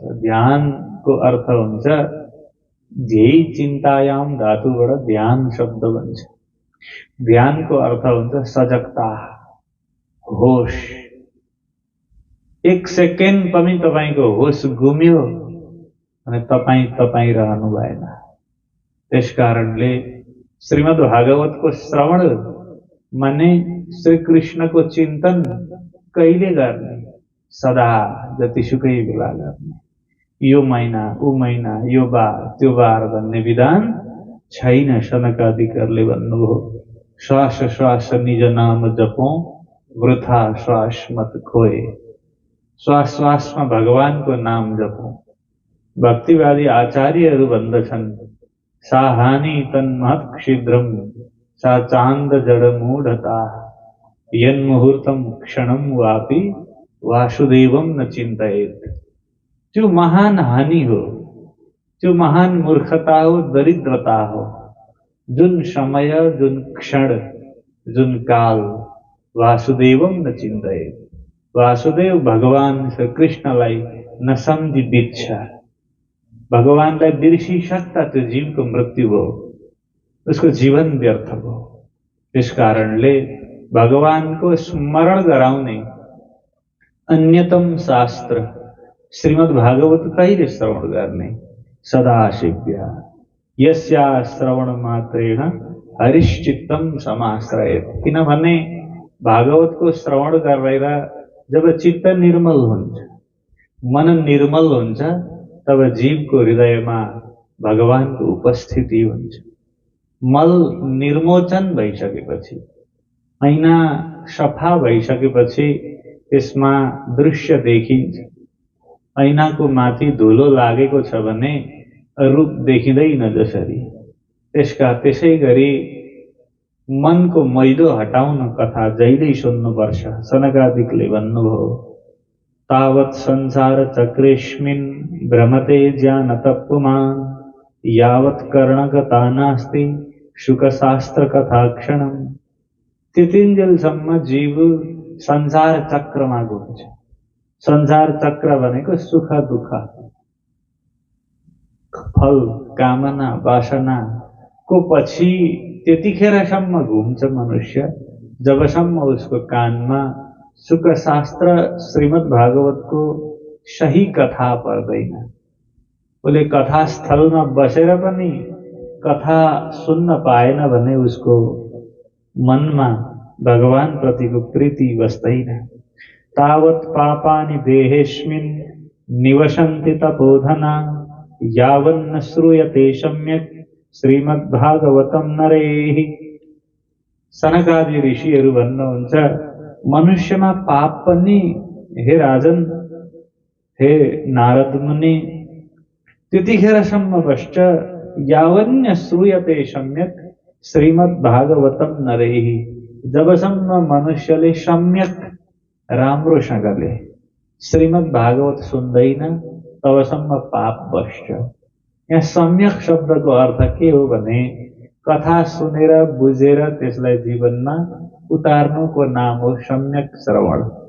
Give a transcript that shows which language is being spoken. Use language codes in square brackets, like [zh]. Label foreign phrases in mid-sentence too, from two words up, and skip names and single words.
[ne] ध्यान को अर्थ हुन्छ [sa] ध्येय चिन्तायाम [ne] धातुबाट ध्यान शब्द बन्छ। ध्यान को अर्थ हुन्छ सजगता, होश। एक सेकेन्ड पनि तपाईको होश गुम्यो भने तपाई रहनु भएन। त्यस कारणले श्रीमद् भागवत को श्रवण माने श्री कृष्ण को चिंतन कहिले गर्ने? सदा, जतिसुकै बेला गर्ने। यो महिना, ऊ महिना, यो बार, त्यो बार भन्ने विधान छैन। सनकादिकहरूले भन्नुभयो [hi] श्वास श्वास निज नाम जपौं, वृथा श्वास मत खोए। [ne] श्वास श्वासमा भगवानको नाम जपौं। भक्तिवादी आचार्यहरू भन्दछन् [sa] साहानी तन्महत् शीघ्रम सा चांद जड़ मूढ़ता यन्मुहूर्तम क्षणम वापि वासुदेवम न चिंतयेत। [ne] जो महान हानि हो, जो महान मूर्खता हो, दरिद्रता हो, जुन समय, जुन क्षण, जुन काल [sa] वासुदेवम न चिंतयेत। [ne] वासुदेव भगवान श्री कृष्णलाई नसम्झी बित्छ। भगवानलाई बिर्सी सक्दा त्यो जीवको मृत्यु हो, उसको जीवन व्यर्थ हो। त्यस कारणले भगवानको स्मरण गराउने अन्यतम शास्त्र श्रीमद् भागवत कहिले श्रवण गर्ने? [sa] सदा सेव्या यस्या श्रवण मात्रेण हरिश्चित्तम समाश्रयेत। [ne] किनभने भागवत को श्रवण गरेर जब चित्त निर्मल हुन्छ, मन निर्मल हुन्छ, [hi] तब जीव को हृदय में भगवान को उपस्थिति हुन्छ। [ne] मल निर्मोचन भइसकेपछि, ऐना सफा भइसकेपछि त्यसमा दृश्य देखिन्छ। ऐनाको माथि धुलो लागेको छ भने रूप देखिँदैन जसरी, त्यसै गरी मनको मैलो हटाउन कथा जहिल्यै सुन्नुपर्छ। सनकादिकले भन्नुभयो [sa] तावत् संसार चक्रेस्मिन् भ्रमते ज्ञानतप्पुमान् यावत् कर्णकथा नास्ति शुकशास्त्र कथा क्षणम्। [ne] त्यतिन्जेलसम्म जीव संसार चक्रमा घुम्छ। संसार चक्र भनेको सुख दुःख, फल, कामना, वासना को पछि त्यतिखेरसम्म घुम्छ मनुष्य जबसम्म उसको कानमा सुख शास्त्र श्रीमद् भागवतको सही कथा पर्दैन। उसले कथास्थलमा बसेर पनि कथा सुन्न पाएन भने उसको मनमा भगवान प्रतिको प्रीति बस्दैन। [sa] तावत् पापानि देहेस्मिन् निवसन्ति तपोधना यावन्न श्रूयते सम्यक् श्रीमद्भागवतम नरेहि। [ne] सनकादि ऋषिहरू भन्नुहुन्छ, मनुष्यमा पाप पनि हे राजन, हे नारद मुनि, त्यतिखेरसम्म बस्छ [sa] यावन्न श्रूयते सम्यक् श्रीमद्भागवतम नरेहि, [ne] जबसम्म मनुष्यले सम्यक राम्रोसँगले श्रीमद् भागवत सुन्दैन तबसम्म पाप बस्छ। यहाँ सम्यक शब्दको अर्थ के हो भने कथा सुनेर बुझेर त्यसलाई जीवनमा उतार्नुको नाम हो सम्यक श्रवण।